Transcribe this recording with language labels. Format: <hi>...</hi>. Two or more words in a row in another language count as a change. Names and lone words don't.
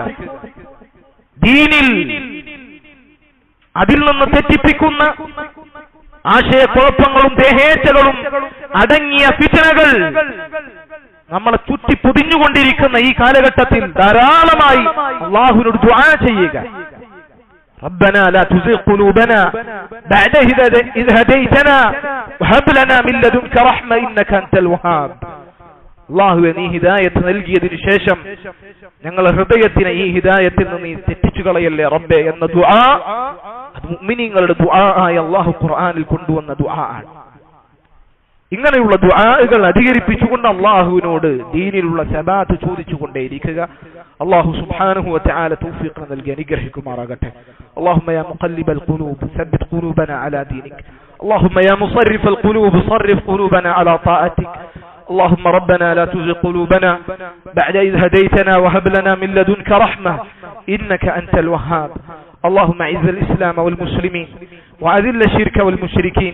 <ml>ദീനിൽ അതിൽ നിന്ന് തെറ്റിപ്പിക്കുന്ന ആശയക്കുഴപ്പങ്ങളും ദേഹേച്ഛകളും അടങ്ങിയ ഫിത്നകൾ നമ്മളെ ചുറ്റി പൊതിഞ്ഞുകൊണ്ടിരിക്കുന്ന ഈ കാലഘട്ടത്തിൽ ധാരാളമായി അല്ലാഹുവിനോട് ദുആ ചെയ്യുക.</ml> <ar>ربنا لا تزغ قلوبنا بعد إذ هديتنا وهب لنا من لدنك رحمة إنك أنت الوهاب.</ar> <ml>അല്ലാഹുവേ, നീ ഹിദായത്ത് നൽകിയതിനു ശേഷം ഞങ്ങളുടെ ഹൃദയത്തിനെ ഈ ഹിദായത്തിൽ നിന്ന് നീ തെറ്റിച്ചു കളയല്ലേ റബ്ബേ എന്ന ദുആ, അത് മുഅ്മിനീങ്ങളുടെ ദുആ ആയി അല്ലാഹു ഖുർആനിൽ കൊണ്ടുവന്ന ദുആ ആണ്. ഇങ്ങനെയുള്ള ദുആകൾ അധികരിപ്പിച്ചുകൊണ്ട് അല്ലാഹുവിനോട് ദീനിലുള്ള സബാത്ത് ചോദിച്ചുകൊണ്ടേയിരിക്കുക.</ml> <ar>الله سبحانه وتعالى</ar> <ml>തൗഫീഖ് നൽകി അനുഗ്രഹിക്കുമാറാകട്ടെ.</ml> <ar>اللهم يا مقلب القلوب ثبت قلوبنا على دينك. اللهم يا مصرف القلوب صرف قلوبنا على طاعتك. اللهم ربنا لا تزغ قلوبنا بعد إذ هديتنا وهب لنا من لدنك رحمة إنك أنت الوهاب. اللهم اعز الإسلام والمسلمين وأذل الشرك والمشركين.</ar>